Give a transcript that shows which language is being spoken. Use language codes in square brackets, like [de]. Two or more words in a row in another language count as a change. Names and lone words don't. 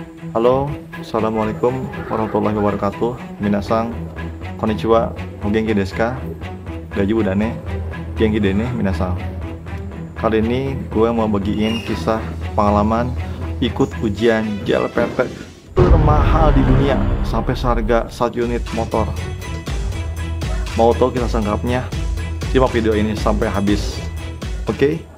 [ar] Halo, السلام عليكم ورحمة الله وبركاته. [ja] 皆さん、こんにちは、お元気ですか? 大丈夫だね？元気でね、皆さん. [id] Kali ini gue mau bagiin kisah pengalaman ikut ujian JLPT termahal di dunia sampai seharga 1 unit motor. Mau tahu kisah selengkapnya? Simak video ini sampai habis. Oke?